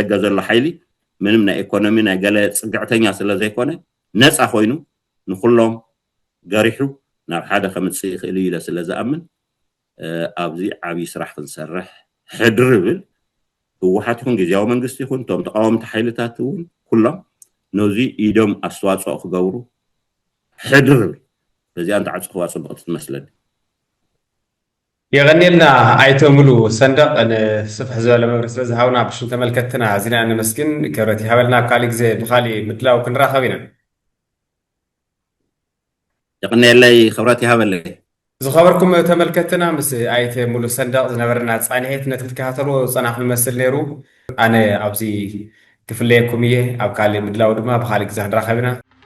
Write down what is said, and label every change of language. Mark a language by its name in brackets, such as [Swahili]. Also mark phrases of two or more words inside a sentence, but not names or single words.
[Tigrinya] ደገ ዘሎ ሓይሊ ምንም ናይ ኢኮኖሚ ናይ ገለ ፅግዕተኛ ስለ ዘይኮነ ነፃ ኮይኑ ንኩሎም ገሪሑ ናብ ሓደ ከምፅእ ይኽእል ኢለ ስለ ዝኣምን ኣብዚ ዓብዪ ስራሕ ክንሰርሕ ሕድር ብል ህወሓት ይኹን ግዝያዊ መንግስቲ ይኹን እቶም ተቃወምቲ ሓይልታት እውን ኩሎም ነዚ ኢዶም ኣስተዋፅኦ ክገብሩ ሕድር ብል በዚኣ እንተዓፅኽዋ ፅቡቕቲ ትመስለኒ የغኒልና ኣይተ ሙሉ ሰንደቕ ንስፍሕ ዝበለ መብሪ ስለ ዝሃብና ብሽም ተመልከትና ዚና ንመስግን ክብረት ይሃበልና ካሊእ ግዜ ብካሊእ ምድላው ክንራኸብ ኢና يقنيلي خبراتي هابلي ዝኸበርኩም ተመልከትና ምስ ኣይተ ሙሉ ሰንደቕ ዝነበረና ፃኒሄት ነቲ ክትከታተሉ ፀናሕ ይመስል ነይሩ ኣነ ኣብዚ ክፍለየኩም እየ ኣብ ካሊእ ምድላው ድማ ብካሊእ ግዜ ክንራኸብ ኢና